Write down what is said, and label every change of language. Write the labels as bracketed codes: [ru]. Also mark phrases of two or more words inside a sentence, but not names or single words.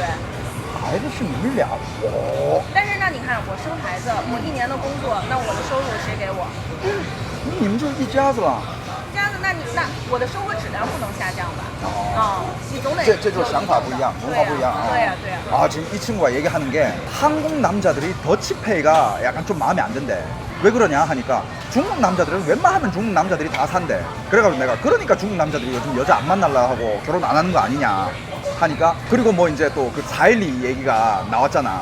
[zh] 孩子是你们俩我。但是那你看，我生孩子，我1年的工作，那我的收入谁给我？你们就是一家子了。这样子，那我的生活质量不能下降吧？你总得这就是想法不一样，文化不一样啊。对呀对呀。 [ko] 지금 이 친구가 얘기하는 게 한국 남자들이 더치페이가 약간 좀 마음에 안 든대. 왜 그러냐 하니까 중국 남자들은 웬만하면 중국 남자들이 다 산대. 그래가지고 내가 그러니까 중국 남자들이 요즘 여자 안 만날라 하고 결혼 안 하는 거 아니냐 하니까 그리고 뭐 이제 또 그 412 얘기가 나왔잖아.